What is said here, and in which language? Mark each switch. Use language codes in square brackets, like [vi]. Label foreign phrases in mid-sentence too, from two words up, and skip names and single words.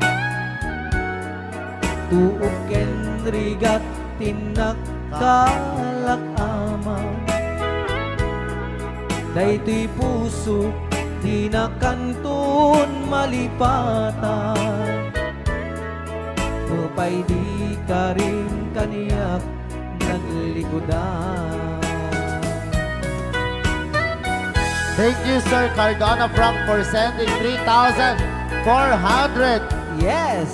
[ilo] Tuok kenrigat tinakkalak amaw Dayto'y puso di na kanton malipatan Upay di ka rin kaniyak naglikodan [en] Thank you, Sir Cardona Frank, for sending 3,400 Yes!